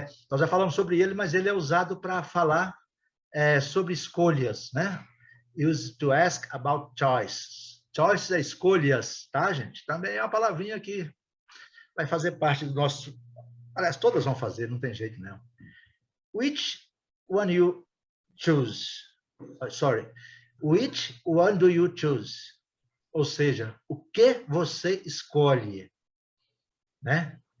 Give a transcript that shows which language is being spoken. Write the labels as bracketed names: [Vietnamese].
[Portuguese] Nós já falamos sobre ele, mas ele é usado para falar sobre escolhas, né? [English] Used to ask about choice. [Portuguese] Choice é escolhas, tá, gente? Também é uma palavrinha que vai fazer parte do nosso... Aliás, todas vão fazer, não tem jeito, não. [English] Which one you choose? Sorry. Which one do you choose? [Portuguese] Ou seja, o que você escolhe, né?